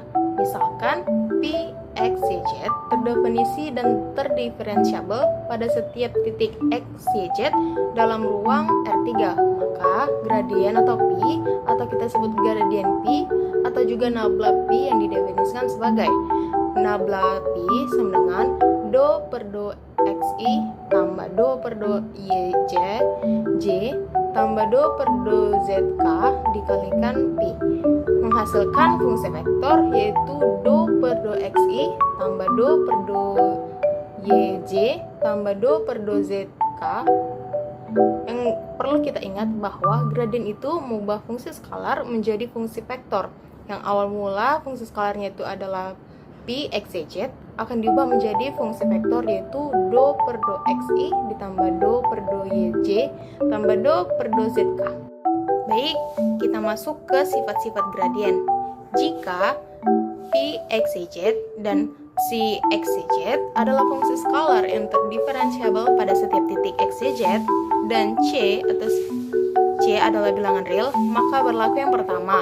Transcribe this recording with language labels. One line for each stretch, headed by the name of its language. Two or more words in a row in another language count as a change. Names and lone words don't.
Indonesian: Misalkan P, X, Y, Z terdefinisi dan terdiferensiabel pada setiap titik X, Y, Z dalam ruang R3. Maka gradien atau P atau kita sebut gradien P atau juga nabla P yang didefinisikan sebagai nabla P sama dengan do per do XI tambah do per do YJ J tambah do per do ZK dikalikan Pi menghasilkan fungsi vektor yaitu do per do XI tambah do per do YJ tambah do per do ZK. Yang perlu kita ingat bahwa gradien itu mengubah fungsi skalar menjadi fungsi vektor. Yang awal mula fungsi skalarnya itu adalah P, X, Y, Z akan diubah menjadi fungsi vektor yaitu do per do XI ditambah do per do YJ tambah do per do ZK. Baik, kita masuk ke sifat-sifat gradien. Jika P, X, Y, Z dan si X, Y, Z adalah fungsi skalar yang terdiferensiabel pada setiap titik X, Y, Z dan C atau C C adalah bilangan real, maka berlaku yang pertama.